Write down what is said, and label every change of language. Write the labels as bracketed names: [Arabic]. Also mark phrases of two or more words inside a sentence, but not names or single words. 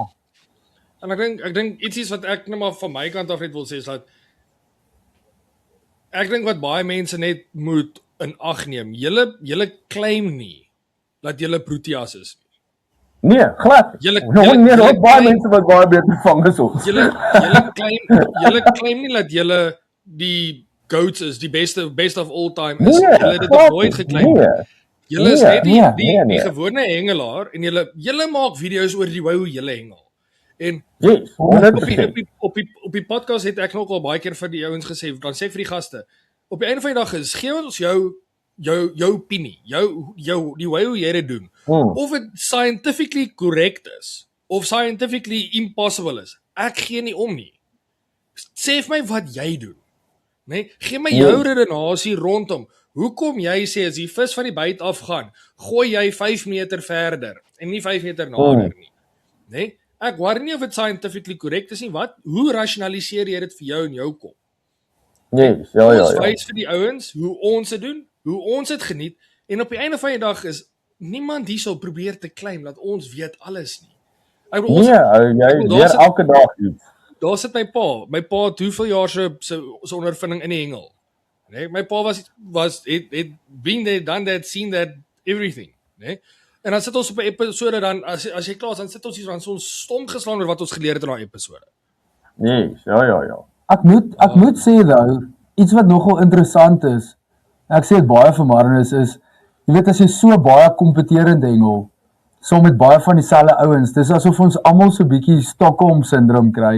[Afrikaans] En ek dink ietsie wat ek net maar van my kant af net wil sê is dat ek dink wat baie mense net moet in ag neem. Julle claim nie dat julle Proteas is nie. Nee, glad. Julle Nee, daar is baie claim- mense wat baie beter vang as ons. Julle claim nie dat julle die goats is, die [English] best of all time [Afrikaans] is. Julle het dit nog nooit geclaim. Nee. Julle is Nee, net nee. die gewone hengelaar en julle maak video's oor die hoe julle hengel. En Yes, op 100%. die podcast het ek nog al baie keer vir die ouens gesê, dan sê ek vir die gaste, op die einde van die dag is gee ons jou opinie, die way hoe jy dit doen. Of dit [English] scientifically correct [Afrikaans] is of [English] scientifically impossible [Afrikaans] is. Ek gee nie om nie. Sê vir my wat jy doen. Nee, gee my jou redenasie rondom. Hoekom jy sê as die vis van die byt afgaan, gooi jy 5 meter verder en nie 5 meter nader nie. Nee? Ek worry nie of dit [English] scientifically correct [Afrikaans] is nie. Hoe rationaliseer jy dit vir jou in jou kop? Yes, Ons wys vir die ouens hoe ons dit doen, hoe ons dit geniet en op die einde van die dag is niemand hierso probeer te claim dat ons weet alles nie. Ek bedoel, jy leer elke dag iets. Daar sit my pa. My pa het hoeveel jaar se ondervinding in die hengel. Nee, my pa het [English] been there, done that, seen that, everything. [Afrikaans] Nee? En dan sit ons op 'n episode dan, as jy klaar is, dan sit ons hier dan so stom geslaan oor wat ons geleer het in daai episode. Yes, ja. Ek moet sê nou, iets wat nogal interessant is, ek sê dit baie vermarrend is, jy weet as jy so baie kompeterend hengel, saam met baie van dieselfde ouens, dis asof ons almal so bietjie Stockholm syndroom kry.